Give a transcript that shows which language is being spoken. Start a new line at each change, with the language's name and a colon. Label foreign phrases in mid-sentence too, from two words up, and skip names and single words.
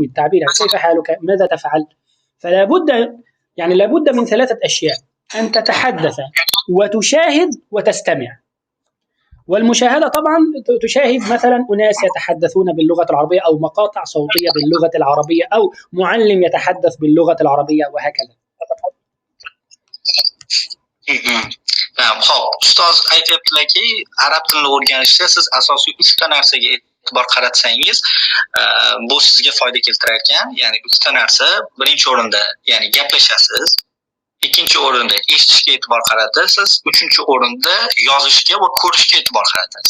Arabic: التعبير كيف حالك، ماذا تفعل. فلا بد، يعني لابد من 3 أشياء: أن تتحدث وتشاهد وتستمع. والمشاهدة طبعا تشاهد مثلا أناس يتحدثون باللغة العربية، أو مقاطع صوتية باللغة العربية، أو معلم يتحدث باللغة العربية، وهكذا.
Uzbek: Xo'p, ustoz aytyaptilarki, arab tilini o'rganishda siz asosiy 3 ta narsaga e'tibor qaratsangiz, bu sizga foyda keltirar ekan. Ya'ni 3 ta narsa: birinchi o'rinda, ya'ni gaplashasiz; ikkinchi o'rinda eshitishga e'tibor qaratasiz; uchinchi o'rinda yozishga va ko'rishga e'tibor qaratasiz.